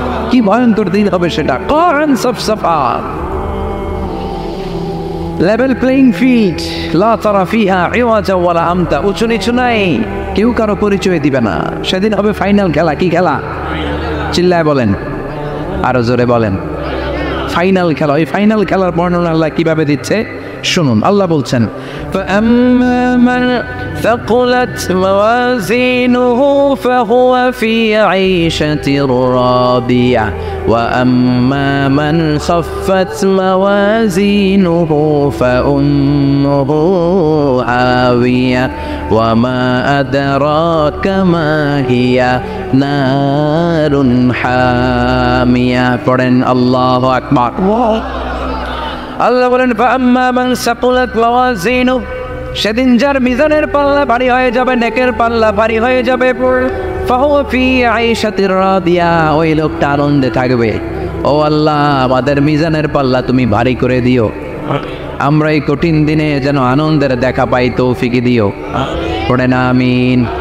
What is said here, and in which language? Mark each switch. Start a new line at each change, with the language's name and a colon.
Bangla: কি ভয়ঙ্কর দিন হবে সেটা। কারণ সব সাফা লেভেল প্লেইং ফিল্ড,
Arabic: লা তারা ফিহা ইওয়াজা ওয়ালা আমতা।
Bangla: উঁচু নিচু নাই, কেউ কারো পরিচয় দিবে না। সেদিন হবে ফাইনাল খেলা। কি খেলা? চিল্লায় বলেন, আরো জোরে বলেন। ফাইনাল খেলা। ওই ফাইনাল খেলার বর্ণনা আল্লাহ কিভাবে দিচ্ছে শুনুন। আল্লাহ বলছেন,
Arabic: فأما من ثقلت موازينه فهو في عيشة راضية وأما من خفت موازينه فأمه هاوية وما أدراك ما هي نار حامية
Bangla: পড়েন আল্লাহু আকবার। আল্লাহ বলেন,
Arabic: فأما من ثقلت موازينه,
Bangla: সেদিন যার মিজানের পাল্লা ভারী হয়ে যাবে, নেকের পাল্লা ভারী হয়ে যাবে,
Arabic: فهو في عيشة راضية,
Bangla: ওই লোকটা আনন্দে থাকবে। ও আল্লাহ, আমাদের মিজানের পাল্লা তুমি ভারী করে দিও, আমরা এই কঠিন দিনে যেন আনন্দের দেখা পাই, তৌফিক দিও, পড়েন আমিন।